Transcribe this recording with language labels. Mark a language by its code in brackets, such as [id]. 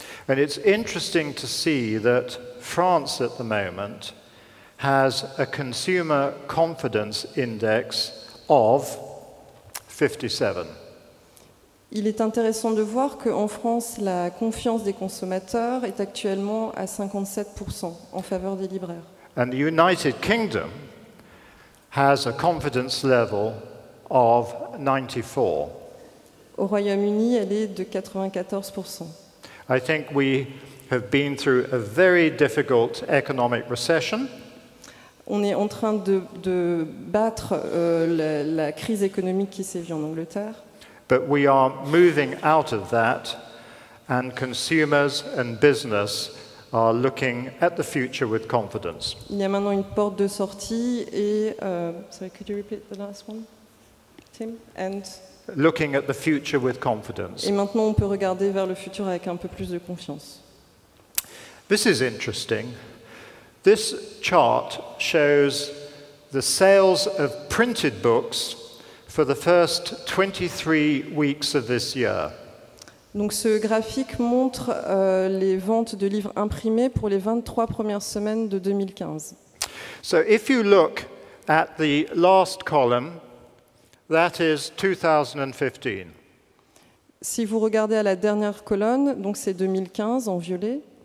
[en] And it's interesting to see that France at the moment has a consumer confidence index of 57. [fr] Il est intéressant de voir qu'en France, la confiance des consommateurs est actuellement à 57% en faveur des libraires. [en] And the United Kingdom has a confidence level of 94. [fr] Au Royaume-Uni, elle est de 94%. [en] I think we have been through a very difficult economic recession. [fr] On est en train de battre la crise économique qui sévit en Angleterre. [en] But we are moving out of that, and consumers and business are looking at the future with confidence. [fr] Il y a maintenant une porte de sortie et... [en] sorry, could you repeat the last one, Tim? Looking at the future with confidence. [fr] Et maintenant, on peut regarder vers le futur avec un peu plus de confiance. [en] This is interesting. This chart shows the sales of printed books for the first 23 weeks of this year. [fr] Donc ce graphique montre les ventes de livres imprimés pour les 23 premières semaines de 2015. [en] So if you look at the last column, that is 2015. [fr] Si vous regardez à la dernière colonne, donc c'est 2015 en violet,